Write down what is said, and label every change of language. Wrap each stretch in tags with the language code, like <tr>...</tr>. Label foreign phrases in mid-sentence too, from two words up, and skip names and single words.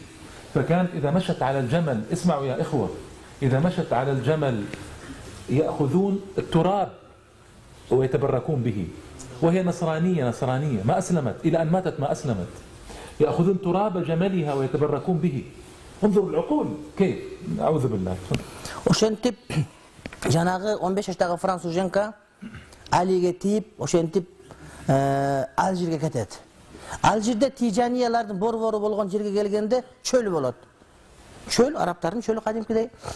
<ar>فكانت إذا مشت على الجمل، اسمعوا يا إخوة، إذا مشت على الجمل يأخذون التراب ويتبركون به، وهي نصرانية ما أسلمت، إلى أن ماتت ما أسلمت. يأخذون تراب جملها ويتبركون به. انظروا العقول كيف. أعوذ بالله.</ar> <ky>Ошентип жанагы 15 жаштагы француженка Алиге тийип, ошентип Алжирге кетет. Алжирде тижаниялардын борбору болгон жерге келгенде чөл болот. Чөл, арабтардын чөлү кадимкидей.</ky>